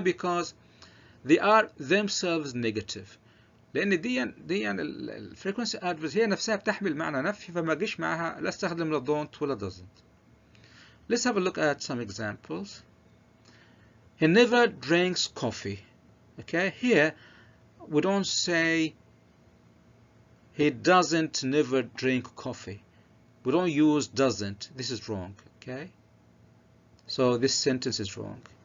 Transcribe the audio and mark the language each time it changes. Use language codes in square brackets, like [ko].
[en] Because they are themselves negative. [ar] لأن دي الفريكونسي adverbs هي نفسها بتحمل معنى نفي, فما اجيش معها لا استخدم لا don't ولا doesn't. [en] Let's have a look at some examples. He never drinks coffee. Okay, here we don't say he doesn't never drink coffee. We don't use doesn't. This is wrong. Okay, so this sentence is wrong.